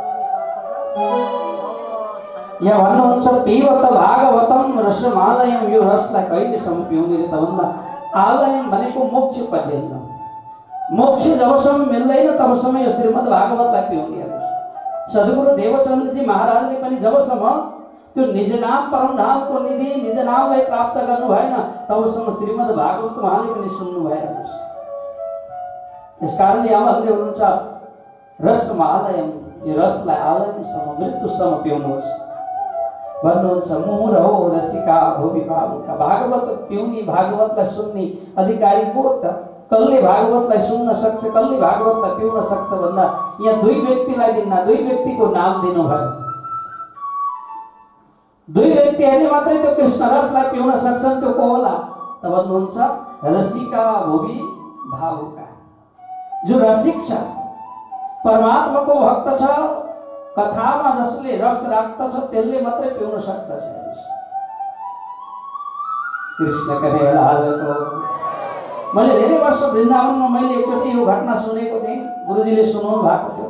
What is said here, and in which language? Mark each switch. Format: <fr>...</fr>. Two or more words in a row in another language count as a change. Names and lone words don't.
<ne>यहाँ भन्नुहुन्छ</ne> <sa>पिबत भागवतम रसमालयम,</sa> <ne>यो रसलाई कहिलेसम्म पिउने त भन्दा आलयम भनेको मोक्ष पर्यन्त। मोक्ष जबसम्म मिल्दैन तबसम्म यो श्रीमद् भागवतलाई पिउने। सद्गुरु देवचन्द्रजी महाराजले पनि जबसम्म त्यो निज नाम परमधामको निधि निज नामलाई प्राप्त गर्नु भएन तबसम्म श्रीमद् भागवत उहाँले पनि सुन्नु भएन। यसकारण यहाँ भन्दै हुनुहुन्छ रसमालयम, यो रसलाई आलयमसम्म मृत्युसम्म पिउनुहोस् भन्नुहुन्छ।</ne> <sa>मुहुरहो रसिका भुवि भावुका,</sa> <ne>भागवत पिउने भागवतलाई सुन्ने अधिकारी को त? कसले भागवतलाई सुन्न सक्छ, कसले भागवतलाई पिउन सक्छ भन्दा यहाँ दुई व्यक्तिलाई दिन्न, दुई व्यक्तिको नाम दिनुभयो। दुई व्यक्तिहरूले मात्रै त्यो कृष्ण रसलाई पिउन सक्छन्, त्यो को होला त भन्नुहुन्छ</ne> <sa>रसिका भुवि भावुका,</sa> <ne>जो रसिक छ, परमात्माको भक्त छ, कथामा जसले रस राख्दछ त्यसले मात्रै पिउन सक्दछ। कृष्ण कन्हैयालालको मैले धेरै वर्ष वृन्दावनमा मैले एकचोटि यो घटना सुनेको थिएँ, गुरुजीले सुनाउनु भएको थियो।</ne>